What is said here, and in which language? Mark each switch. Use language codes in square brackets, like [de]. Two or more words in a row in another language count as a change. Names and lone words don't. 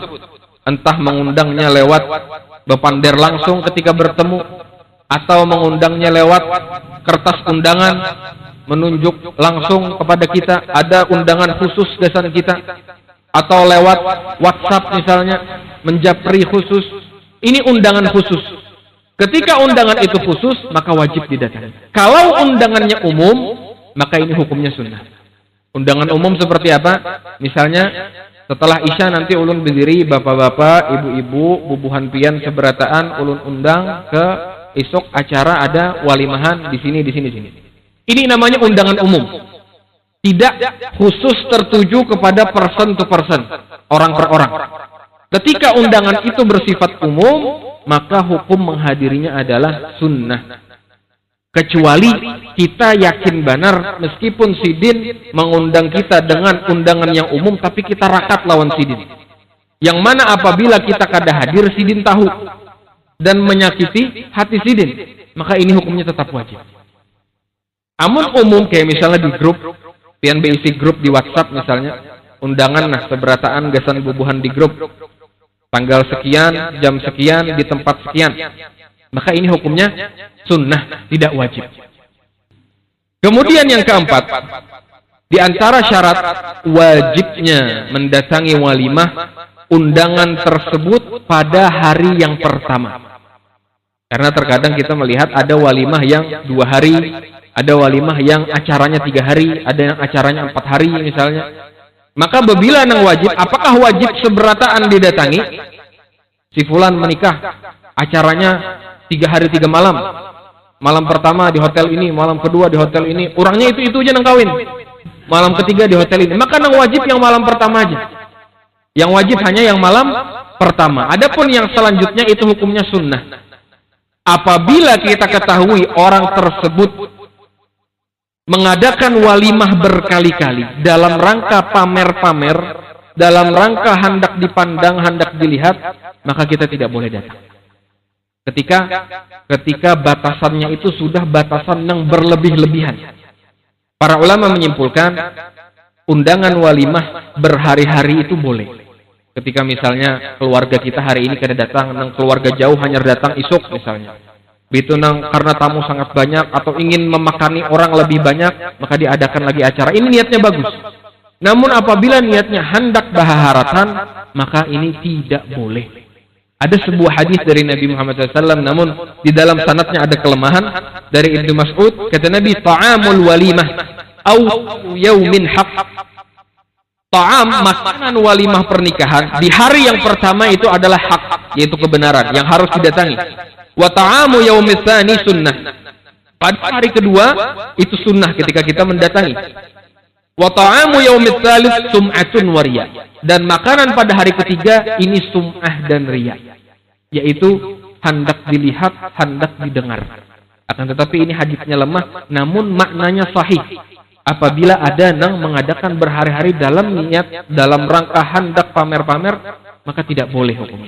[id] Entah mengundangnya lewat bepander langsung ketika bertemu, atau mengundangnya lewat kertas undangan, menunjuk langsung kepada kita ada undangan khusus desain kita, atau lewat WhatsApp misalnya menjapri khusus. Ini undangan khusus. Ketika undangan itu khusus, maka wajib didatangi. Kalau undangannya umum, maka ini hukumnya sunnah. Undangan umum seperti apa? Misalnya Setelah Isya nanti ulun berdiri, bapak-bapak, ibu-ibu, [bjn] bubuhan pian seberataan, ulun undang ke esok acara ada walimahan di sini. [id] Ini namanya undangan umum. Tidak khusus tertuju kepada [en] person to person, [id] orang per orang. Ketika undangan itu bersifat umum, maka hukum menghadirinya adalah sunnah. Kecuali kita yakin benar, meskipun sidin mengundang kita dengan undangan yang umum, tapi kita rakat lawan sidin. Yang mana apabila kita kada hadir, sidin tahu dan menyakiti hati sidin, maka ini hukumnya tetap wajib. [bjn] Amun umum kayak misalnya di grup, pian isi grup di WhatsApp misalnya, undangan nah seberataan gasan bubuhan di grup, [id] tanggal sekian, jam sekian, di tempat sekian, maka ini hukumnya sunnah, tidak wajib. Kemudian yang keempat, di antara syarat wajibnya mendatangi walimah, undangan tersebut pada hari yang pertama. Karena terkadang kita melihat ada walimah yang 2 hari, ada walimah yang acaranya 3 hari, ada yang acaranya 4 hari misalnya. Maka bila nang wajib, apakah wajib seberataan didatangi? Si fulan menikah, acaranya 3 hari 3 malam. Malam pertama di hotel ini, malam kedua di hotel ini. Orangnya itu aja nang kawin. Malam ketiga di hotel ini. Maka nang wajib yang malam pertama aja. Yang wajib hanya yang malam pertama. Adapun yang selanjutnya itu hukumnya sunnah. Apabila kita ketahui orang tersebut mengadakan walimah berkali-kali dalam rangka pamer-pamer, dalam rangka hendak dipandang, hendak dilihat, maka kita tidak boleh datang. Ketika batasannya itu sudah batasan yang berlebih-lebihan. Para ulama menyimpulkan undangan walimah berhari-hari itu boleh. Ketika misalnya keluarga kita hari ini kada datang, nang keluarga jauh hanya datang isuk misalnya. Begitu nang karena tamu sangat banyak atau ingin memakani orang lebih banyak, maka diadakan lagi acara. Ini niatnya bagus. Namun apabila niatnya hendak baharatan, maka ini tidak boleh. Ada sebuah hadis dari Nabi Muhammad SAW, namun di dalam sanadnya ada kelemahan dari Ibnu Mas'ud. Kata Nabi, [ar] طعام الوليمة أول يوم حق. [id] Ta'am, makanan walimah pernikahan di hari yang pertama itu adalah hak, yaitu kebenaran yang harus didatangi. [ar] وطعام يوم الثاني سنة. [id] Pada hari kedua itu sunnah ketika kita mendatangi. [ar] وطعام يوم الثالث سمعة ورياء. [id] Dan makanan pada hari ketiga ini sum'ah dan riya, yaitu hendak dilihat, hendak didengar. Akan tetapi ini hadisnya lemah, namun maknanya sahih. Apabila ada nang mengadakan berhari-hari dalam niat, dalam rangka hendak pamer-pamer, maka tidak boleh hukumnya.